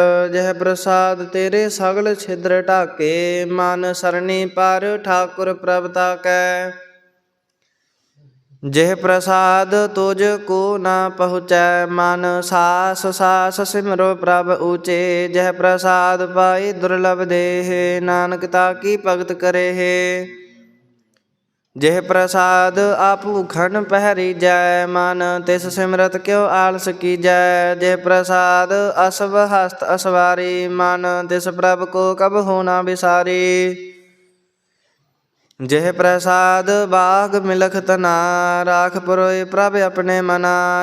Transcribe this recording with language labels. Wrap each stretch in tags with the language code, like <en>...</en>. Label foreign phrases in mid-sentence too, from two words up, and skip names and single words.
<bra>जिह प्रसाद तेरे सगल छिद्र ढाके, मन सरनी पर ठाकुर प्रभ ताकै। जिह प्रसाद तुझ को न पहुँचै, मन सास सास सिमरो प्रभ ऊचे। जह प्रसाद पाई दुर्लभ देह, नानक ताकी भगत करे है। ਜਿਹ ਪ੍ਰਸਾਦ ਆਪੂਖਨ ਪਹਿਰੀਜੈ, ਮਨ ਤਿਸ ਸਿਮਰਤ ਕਿਉ ਆਲਸ ਕੀਜੈ। ਜਿਹ ਪ੍ਰਸਾਦ ਅਸਵ ਹਸਤ ਅਸਵਾਰੀ, ਮਨ ਤਿਸ ਪ੍ਰਭ ਕੋ ਕਬਹੂ ਨਾ ਬਿਸਾਰੀ। ਜਿਹ ਪ੍ਰਸਾਦ ਬਾਗ ਮਿਲਖ ਤਨਾ, ਰਾਖ ਪੁਰੋਇ ਪ੍ਰਭ ਆਪਣੇ ਮਨਾ।</bra>